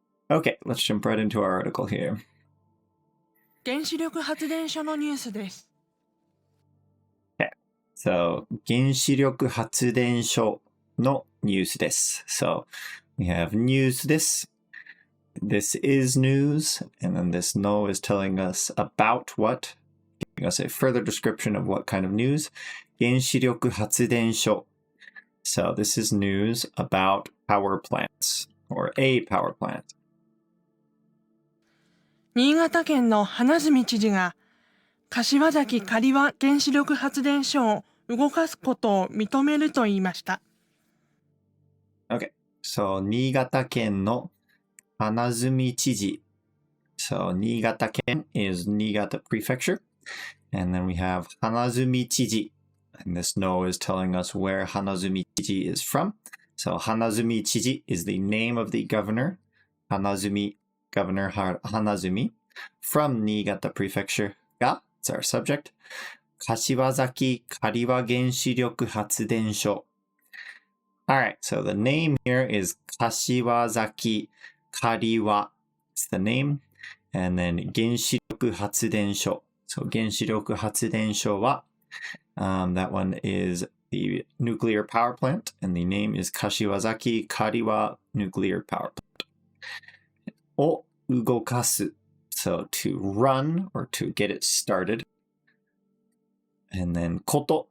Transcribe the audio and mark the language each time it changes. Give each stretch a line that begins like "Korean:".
English: Okay, let's jump right into our article here.
Japanese: 原子力発電所のニュースです。
English: Okay, so
Japanese: 原子力発電所のニュースです。
English: So we have news this. This is news, and then this no is telling us about what, giving us a further description of what kind of news.
Japanese: 原子力発電所.
English: So this is news about power plants, or a power plant.
Japanese: 新潟県の花角知事が柏崎刈羽原子力発電所を動かすことを認めると言いました。
English: Okay, so 新潟県の花角知事. So 新潟県 is Niigata Prefecture. And then we have 花角知事. And this no is telling us where 花角知事 is from. So 花角知事 is the name of the governor. 花角 Governor Hanazumi from Niigata Prefecture ga, it's our subject.
Japanese: 柏崎刈羽原子力発電所.
English: Alright, so the name here is 柏崎刈羽. It's the name. And then 原子力発電所. So 原子力発電所は, that one is the nuclear power plant. And the name is 柏崎刈羽 nuclear power plant.
Japanese: を動かす.
English: So to run or to get it started. And then こと.